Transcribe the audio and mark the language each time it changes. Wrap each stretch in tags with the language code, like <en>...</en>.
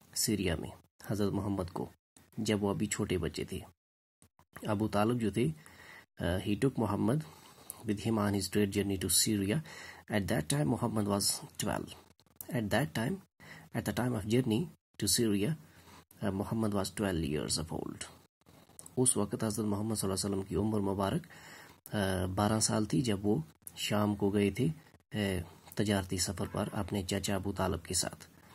<ur>Syria میں حضرت محمد کو جب وہ ابھی چھوٹے بچے تھے.</ur> <en>ابو طالب جو تھے he took Muhammad with him on his trade journey to Syria. At that time Muhammad was 12. At the time of journey to Syria, Muhammad was 12 years of old.</en> <ur>اس وقت حضرت محمد صلی اللہ علیہ وسلم کی عمر مبارک 12 سال تھی جب وہ شام کو گئے تھے تجارتی سفر پر اپنے چچا ابو طالب کے ساتھ.</ur>